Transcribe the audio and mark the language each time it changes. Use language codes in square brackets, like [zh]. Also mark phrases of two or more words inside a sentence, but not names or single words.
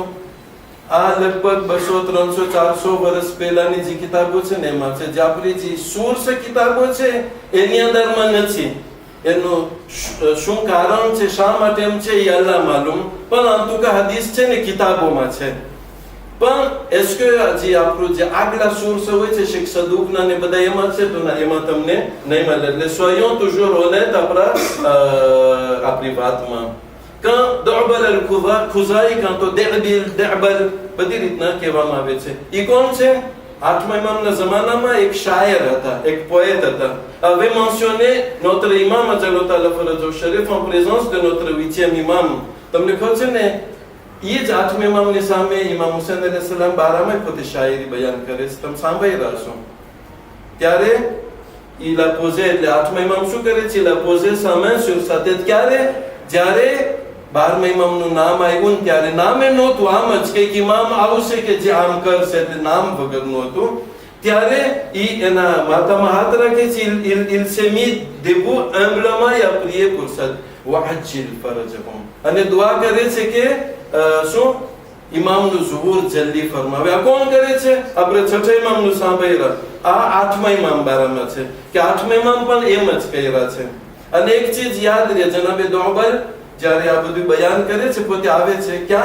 [gu] આ લગભગ 200, 300, 400 વર્ષ પહેલાની જે કિતાબો છે ને એમાં છે. જે આપણી જે સોર્સ કિતાબો છે એની અંદરમાં નથી. એનું શું કારણ છે, શા માટે એમ છે, એ અલ્લાહ માલુમ. પણ અંતુકા હદીસ છે ને કિતાબોમાં છે. પણ [fr] est-ce que [gu] જે આપણું જે આગલા સોર્સ હોય છે શેખ સદુકના ને બધા એમાં છે તો ના, એમાં તમને નહીં મળે. એટલે [fr] soyons toujours honnêtes [gu] આપણી વાતમાં. quand Du'bal al-Khuzai, quand Du'bal બધી રીતના કહેવામાં આવે છે. એ કોણ છે? 8મા ઇમામના જમાનામાં એક શાયર હતા, એક પોએટ હતા. [fr] avait mentionné notre imam Ajalota al-Faraj Sharif en présence de notre 8e imam. [gu] તમને ખબર છે ને એ જ 8મા ઇમામની સામે ઇમામ હુસૈન [ar] عليه السلام [gu] બારામાં પોતે શાયરી બયાન કરે છે. તમે સાંભળી રહ્યા છો. ત્યારે [fr] il a posé, [gu] એટલે 8મા ઇમામ શું કરે છે? [fr] il a posé sa main sur sa tête. [gu] ક્યારે? જ્યારે 12મા ઇમામનું નામ આવ્યું ને ત્યારે નામે નહોતું, આમ જ કે ઇમામ આવશે કે જે આમ કરશે, એટલે નામ વગરનું હતું. ત્યારે ઈ એના માથામાં હાથ રાખે છે. [fr] il s'est mis debout humblement et a prié pour ça. [ar] وعجل فرجهم. [gu] અને દુઆ કરે છે કે શું? ઇમામનું ઝુહુર જલ્દી ફરમાવે. આ કોણ કરે છે? આપણે 6ઠા ઇમામનું સાંભળ્યા. આ 8મા ઇમામ બારામાં છે કે 8મા ઇમામ પણ એમ જ કર્યા છે. અને એક ચીજ યાદ રહે, જનાબે દુઆબલ જ્યારે આ બધું બયાન કરે છે પોતે આવે છે ક્યાં?